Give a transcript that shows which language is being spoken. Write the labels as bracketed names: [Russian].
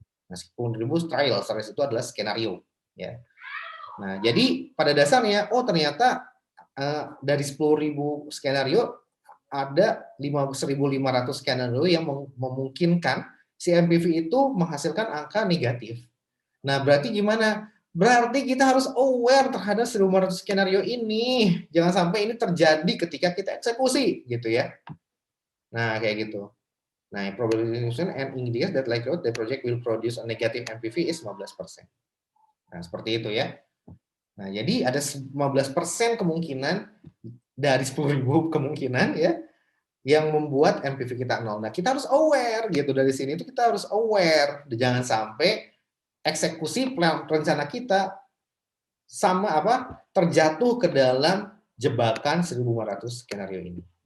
[Indonesian] Nah, 10.000 trial itu adalah skenario ya. Nah, jadi pada dasarnya oh ternyata dari 10.000 skenario ada 1.500 skenario yang memungkinkan si NPV itu menghasilkan angka negatif. Nah, berarti gimana? Berarti kita harus aware terhadap 1.500 skenario ini. Jangan sampai ini terjadi ketika kita eksekusi, gitu ya. Nah, kayak gitu. [English] Nah, probability distribution and indicates that likelihood the project will produce a negative NPV is 15%. [Indonesian] Nah, seperti itu ya. Nah, jadi ada 15% kemungkinan dari 10.000 kemungkinan ya yang membuat NPV kita nol. Nah, kita harus aware gitu dari sini itu kita harus aware. Jangan sampai eksekusi rencana kita sama terjatuh ke dalam jebakan 1.500 skenario ini.